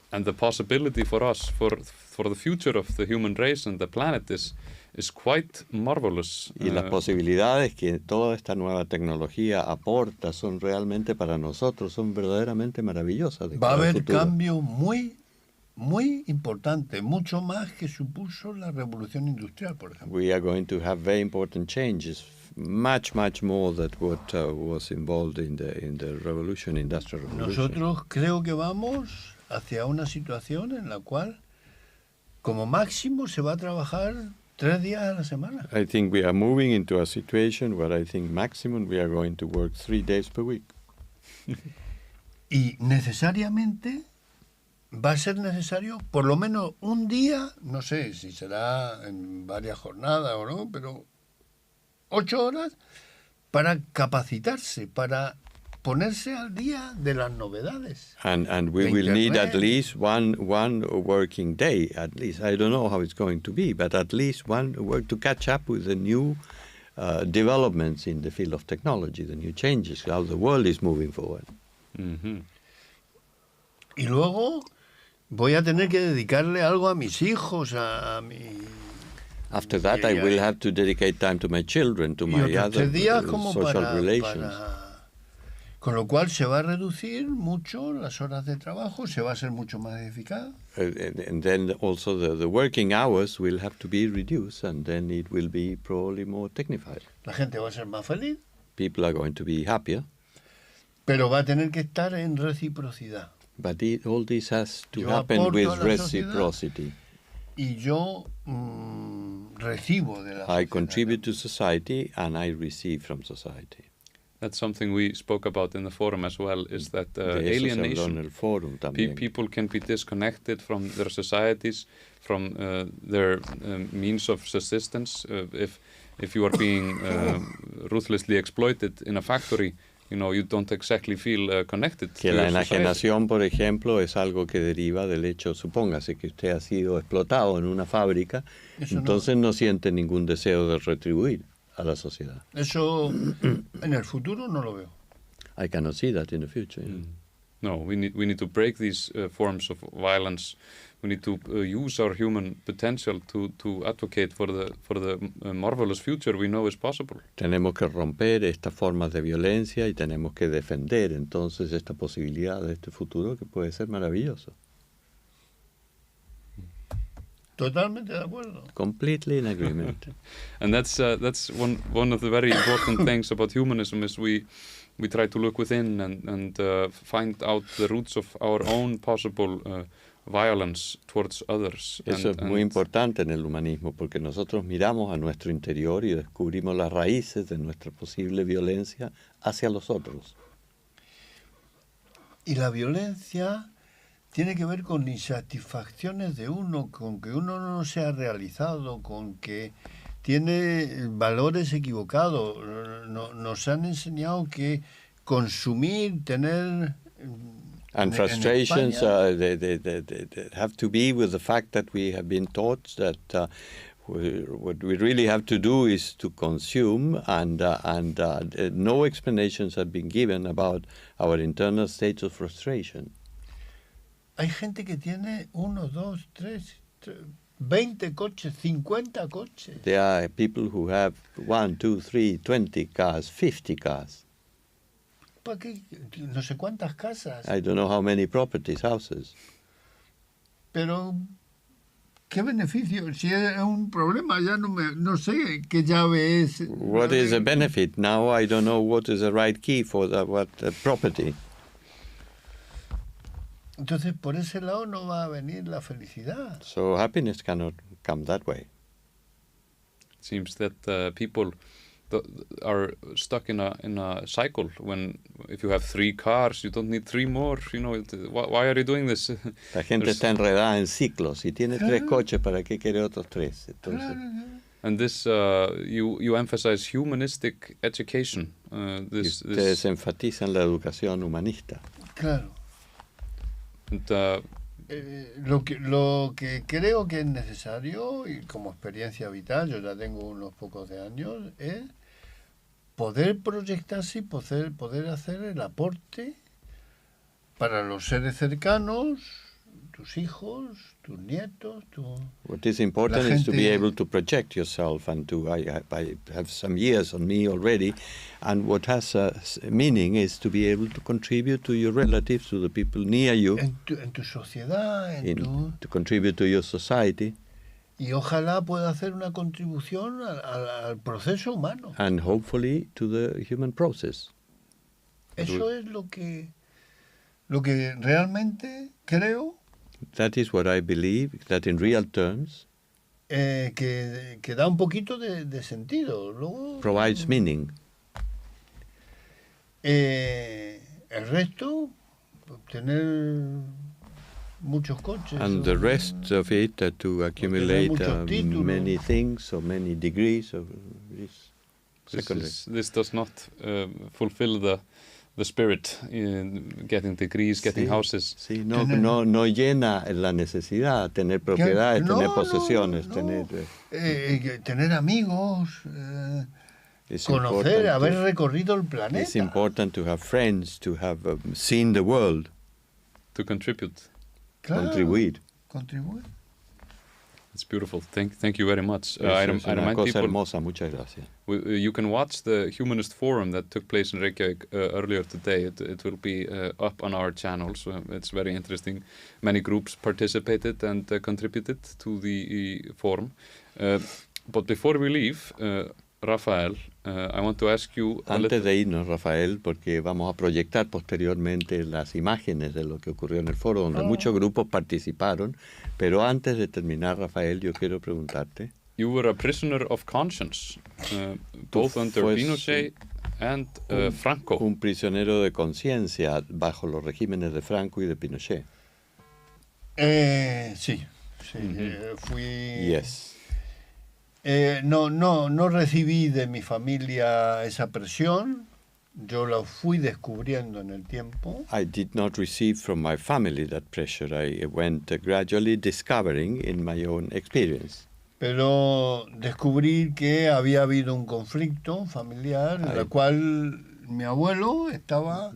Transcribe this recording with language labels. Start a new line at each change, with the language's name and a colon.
English: And the possibility for us, for the future of the human race and the planet is quite marvelous.
Spanish: Y las posibilidades que toda esta nueva tecnología aporta son realmente para nosotros, son verdaderamente maravillosas. Va a haber cambio muy importante, mucho más que supuso la revolución industrial, por ejemplo.
English: We are going to have very important changes, much more than what was involved in the industrial revolution.
Spanish: Nosotros creo que vamos hacia una situación en la cual, como máximo, se va a trabajar 3 días a la semana.
English: I think we are moving into a situation where I think maximum we are going to work 3 days per week.
Spanish: Y necesariamente va a ser necesario por lo menos un día, no sé si será en varias jornadas o no, pero 8 horas para capacitarse, para ponerse al día de las novedades.
English: And we will need at least one working day, at least. I don't know how it's going to be, but at least one work to catch up with the new developments in the field of technology, the new changes, how the world is moving forward. Mm-hmm.
Spanish: Y luego voy a tener que dedicarle algo a mis hijos, a mi...
English: After that, I will have to dedicate time to my children, to my other social relations.
Spanish: Con lo cual se va a reducir mucho las horas de trabajo, se va a ser mucho más eficaz.
English: And then also the working hours will have to be reduced, and then it will be probably more dignified.
Spanish: La gente va a ser más feliz.
English: People are going to be happier.
Spanish: Pero va a tener que estar en reciprocidad.
English: But all this has to happen with reciprocity.
Spanish: Y yo recibo de la sociedad.
English: I contribute to society and I receive from society. That's something we spoke about in the forum as well, is that alienation. People can be disconnected from their societies, from their means of subsistence. If you are being ruthlessly exploited in a factory, you don't exactly feel connected to
Spanish: la
English: your
Spanish: enajenación, por ejemplo, es algo que deriva del hecho, supóngase que usted ha sido explotado en una fábrica, entonces no siente ningún deseo de retribuir a la sociedad. Eso en el futuro no lo veo.
English: I cannot see that in the future. No, we need to break these forms of violence. We need to use our human potential to advocate for the marvelous future we know is possible.
Spanish: Tenemos que romper estas formas de violencia y tenemos que defender entonces esta posibilidad de este futuro que puede ser maravilloso. Totalmente de acuerdo.
English: Completely in agreement. And that's one of the very important things about humanism is we try to look within and find out the roots of our own possible violence towards others.
Spanish: Eso es muy importante en el humanismo porque nosotros miramos a nuestro interior y descubrimos las raíces de nuestra posible violencia hacia los otros. Y la violencia tiene que ver con insatisfacciones de uno, con que uno no se ha realizado, con que tiene valores equivocados. Nos han enseñado que consumir, tener...
English: And frustrations they have to be with the fact that we have been taught that what we really have to do is to consume, and no explanations have been given about our internal states of frustration.
Spanish: Hay gente que tiene 1, 2, 3, 20 coches, 50 coches.
English: There are people who have 1, 2, 3, 20 cars, 50 cars.
Spanish: ¿Para qué? No sé cuántas casas.
English: I don't know how many properties, houses.
Spanish: Pero, ¿qué beneficio? Si es un problema, ya no sé qué llave es.
English: What is the benefit? Now I don't know what is the right key for what property.
Spanish: Entonces, por ese lado no va a venir la felicidad.
English: So happiness cannot come that way. It seems that people are stuck in a cycle. If you have 3 cars, you don't need 3 more. Why are you doing this?
Spanish: La gente está enredada en ciclos. Si tiene 3 coches, ¿para qué quiere otros 3? Entonces,
English: And this, you emphasize humanistic education.
Spanish: Ustedes enfatizan la educación humanista. Claro.
English: And,
Spanish: Lo que creo que es necesario, y como experiencia vital, yo ya tengo unos pocos de años, es poder proyectarse y poder hacer el aporte para los seres cercanos, tus hijos, tus nietos,
English: What is important is to be able to project yourself, and I have some years on me already, and what has meaning is to be able to contribute to your relatives, to the people near you,
Spanish: en tu sociedad,
English: to contribute to your society.
Spanish: Y ojalá pueda hacer una contribución al proceso humano.
English: And hopefully to the human process.
Spanish: Eso es lo que realmente creo.
English: That is what I believe, that in real terms
Spanish: que da un poquito de sentido. Luego,
English: provides meaning.
Spanish: El resto, tener muchos coches.
English: And the rest of it to accumulate many things or many degrees of this secondary. This does not fulfill the spirit in getting degrees, getting houses.
Spanish: Sí, no llena la necesidad, tener propiedades, tener posesiones, tener amigos, conocer, haber recorrido el planeta.
English: It's important to have friends, to have seen the world. To contribute.
Spanish: Claro, contribuir.
English: It's beautiful. Thank you very much. I remind people,
Spanish: hermosa. Muchas gracias.
English: You can watch the Humanist Forum that took place in Reykjavík earlier today. It will be up on our channel, so it's very interesting. Many groups participated and contributed to the forum. But before we leave, Rafael, I want to ask you...
Spanish: Antes de irnos, Rafael, porque vamos a proyectar posteriormente las imágenes de lo que ocurrió en el foro, donde muchos grupos participaron, pero antes de terminar, Rafael, yo quiero preguntarte...
English: You were a prisoner of conscience, both under Pinochet and Franco.
Spanish: Un prisionero de conciencia bajo los regímenes de Franco y de Pinochet. Sí. Fui...
English: Yes.
Spanish: No recibí de mi familia esa presión, yo la fui descubriendo en el tiempo.
English: I did not receive from my family that pressure. I went gradually discovering in my own experience.
Spanish: Pero descubrí que había habido un conflicto familiar en el cual mi abuelo estaba...